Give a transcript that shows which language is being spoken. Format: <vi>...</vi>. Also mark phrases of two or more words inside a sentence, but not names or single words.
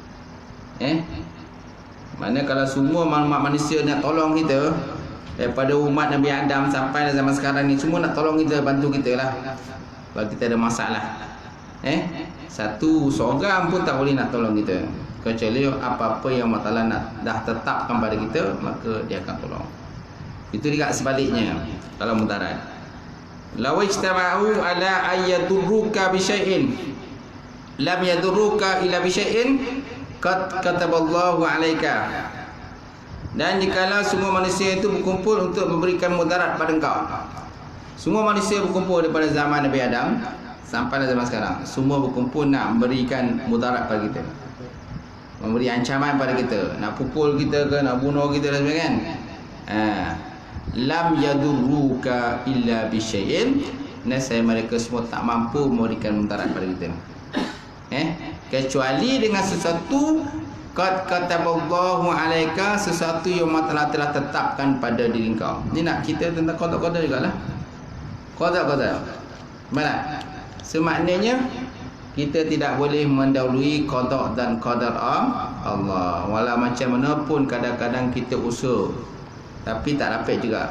<ms>Mana kalau semua manusia nak tolong kita, daripada umat Nabi Adam sampai zaman sekarang ni, semua nak tolong kita, bantu kita lah kalau kita ada masalah. Satu seorang pun tak boleh nak tolong kita, kecuali apa-apa yang Allah Ta'ala dah tetapkan pada kita, maka dia akan tolong. Itu juga sebaliknya kalau mudarat.</ms> <ar>لو اجتمعوا على أن يضروك بشيء لم يضروك إلا بشيء قد كتبه الله عليك.</ar> <ms>Dan jikalau semua manusia itu berkumpul untuk memberikan mudarat pada engkau, semua manusia berkumpul daripada zaman Nabi Adam sampai zaman sekarang, semua berkumpul nak memberikan mudarat pada kita, memberi ancaman pada kita, nak pukul kita ke, nak bunuh kita dan sebagainya,</ms> <ar>لم يضروك إلا بشيء,</ar> <ms>nasib mereka semua tak mampu memberikan mudarat pada kita, kecuali dengan sesuatu</ms> <ar>قد كتبه الله عليك,</ar> <ms>sesuatu yang Allah telah tetapkan pada diri kau. Ni nak kita tentang qada-qada jugalah. Qada-qada. Mana? Semaknanya kita tidak boleh mendahului qada dan qadar Allah. Walau macam mana pun kadang-kadang kita usaha, tapi tak dapat juga.</ms>